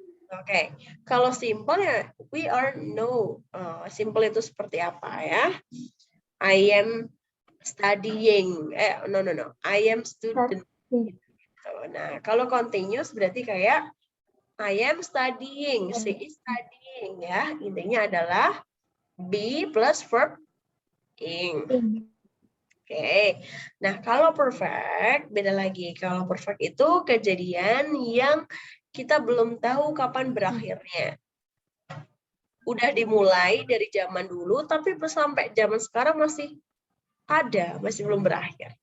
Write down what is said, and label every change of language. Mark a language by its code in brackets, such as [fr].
[id] Oke, kalau simple ya we are know. Simple itu seperti apa ya? [en] I am studying. No. I am student. [id] Nah, kalau continuous berarti kayak [en] I am studying, she is studying [id] ya. Intinya adalah be plus verb ing. Oke. Nah, kalau perfect beda lagi. Kalau perfect itu kejadian yang kita belum tahu kapan berakhirnya. Udah dimulai dari zaman dulu, tapi sampai zaman sekarang masih ada, masih belum berakhir.